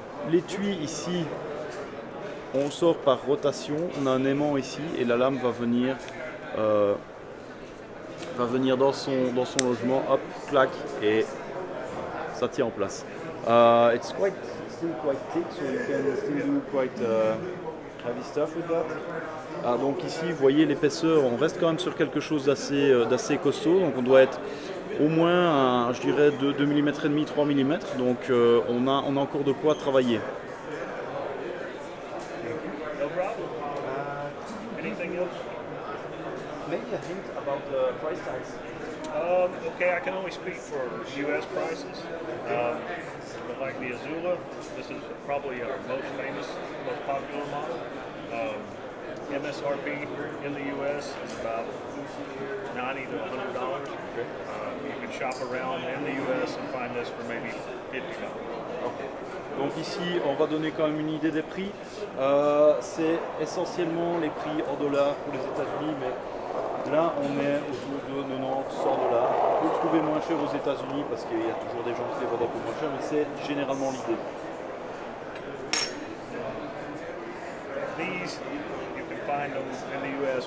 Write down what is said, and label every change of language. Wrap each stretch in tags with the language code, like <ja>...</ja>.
<fr>L'étui ici, on le sort par rotation, on a un aimant ici et la lame va venir dans son logement, hop, clac, et ça tient en place.</fr> <en>It's quite still quite thick, so you can still do quite heavy stuff with that.</en> <fr>Ah, donc ici, vous voyez l'épaisseur, on reste quand même sur quelque chose d'assez costaud, donc on doit être au moins, je dirais, 2 mm et demi, 3 mm, donc on a encore de quoi travailler.</fr> <en>No problem. Anything else? Maybe a hint about the price tags. Okay, I can only speak for U.S. prices. But like the Azula, this is probably our most famous, most popular model. MSRP in the U.S. is about $90 to $100. You can shop around in the U.S. and find this for maybe $50. Okay.</en> <fr>Donc ici, on va donner quand même une idée des prix. C'est essentiellement les prix en dollars pour les États-Unis, mais là, on est autour de 90, $100. On peut le trouver moins cher aux États-Unis parce qu'il y a toujours des gens qui les vendent un peu moins cher, mais c'est généralement l'idée.</fr> <en>These, you can find them in the U.S.</en>